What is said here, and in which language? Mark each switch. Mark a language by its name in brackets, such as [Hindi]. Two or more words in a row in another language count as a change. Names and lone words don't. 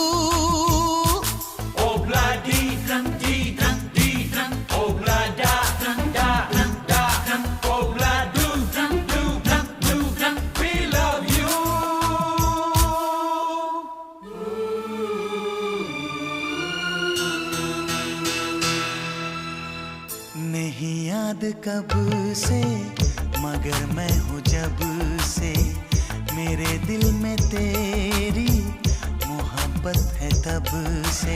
[English] Obla di dran, obla da da da, obla do dran, we love you. [Hindi] नहीं याद कब से, मगर मैं हूँ जब से, मेरे दिल में तेरी मोहब्बत है तब से।